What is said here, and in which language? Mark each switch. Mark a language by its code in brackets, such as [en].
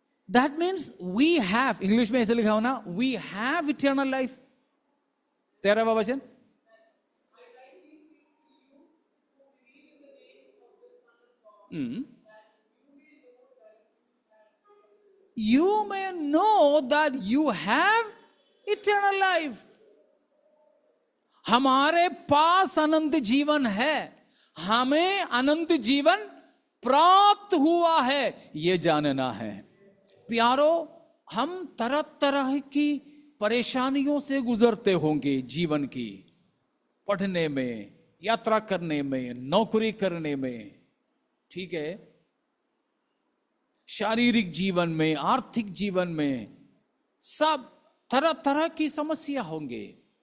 [en] that means we have, [hi] English में ऐसे लिखा हो ना, [en] We have eternal life. [hi] 13वां वचन, [en] you may know that you have eternal life. [hi] हमारे पास अनंत जीवन है, हमें अनंत जीवन प्राप्त हुआ है, यह जानना है। प्यारो, हम तरह तरह की परेशानियों से गुजरते होंगे जीवन की, पढ़ने में, यात्रा करने में, नौकरी करने में, ठीक है, शारीरिक जीवन में, आर्थिक जीवन में, सब तरह तरह की समस्या होंगे।